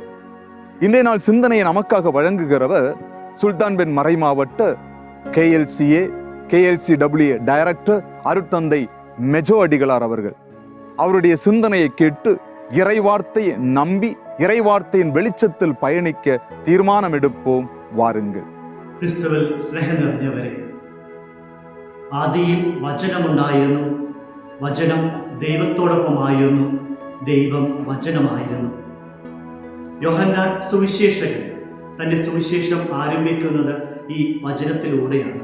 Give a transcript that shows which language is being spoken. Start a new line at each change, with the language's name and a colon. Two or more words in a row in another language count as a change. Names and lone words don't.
Tamil: இன்றைய நாள் சிந்தனையை நமக்காக வழங்குகிறவர் சுல்தான் மறைமாவட்ட KLCW டைரக்டர் அருட்தந்தை மெஜோ அடிகளார் அவர்கள். அவருடைய சிந்தனையை கேட்டு இறை வார்த்தையை நம்பி இறை வார்த்தையின் வெளிச்சத்தில் பயணிக்க தீர்மானம் எடுப்போம். வாருங்கள்.
Malayalam: ക്രിസ്തുവിൽ സ്നേഹം നിറഞ്ഞവരെ, ആദിയിൽ വചനമുണ്ടായിരുന്നു, വചനം ദൈവത്തോടൊപ്പമായിരുന്നു, ദൈവം വചനമായിരുന്നു. യോഹന്നാൻ സുവിശേഷകൻ തൻ്റെ സുവിശേഷം ആരംഭിക്കുന്നത് ഈ വചനത്തിലൂടെയാണ്.